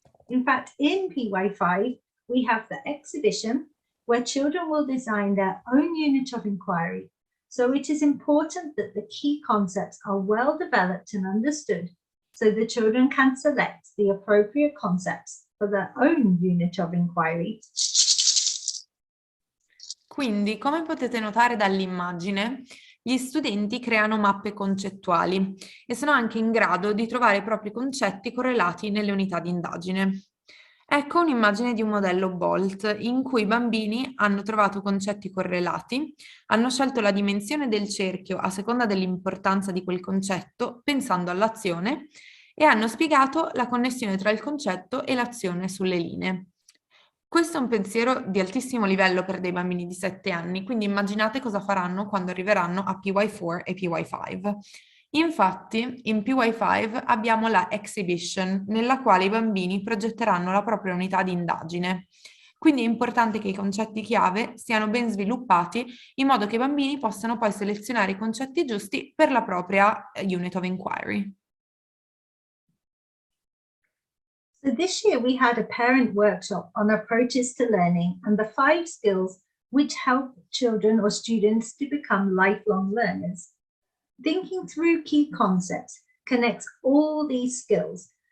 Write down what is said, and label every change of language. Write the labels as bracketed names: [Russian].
[English] In fact, in PY5, we have the exhibition where children will design their own unit of inquiry. So it is important that the key concepts are well developed and understood so the children can select the appropriate concepts for their own unit of inquiry. [Italian] Quindi, come potete notare dall'immagine, gli studenti creano mappe concettuali e sono anche in grado di trovare i propri concetti correlati nelle unità di indagine. Ecco un'immagine di un modello BOLT in cui i bambini hanno trovato concetti correlati, hanno scelto la dimensione del cerchio a seconda dell'importanza di quel concetto, pensando all'azione, e hanno spiegato la connessione tra il concetto e l'azione sulle linee. Questo è un pensiero di altissimo livello per dei bambini di 7 anni, quindi immaginate cosa faranno quando arriveranno a PY4 e PY5. Infatti, in PY5 abbiamo la exhibition, nella quale i bambini progetteranno la propria unità di indagine. Quindi è importante che i concetti chiave siano ben sviluppati, in modo che i bambini possano poi selezionare i concetti giusti per la propria [English] unit of inquiry. So this year we had a parent workshop on approaches to learning and the 5 skills which help children or students to become lifelong learners. Thinking through key concepts connects all these skills.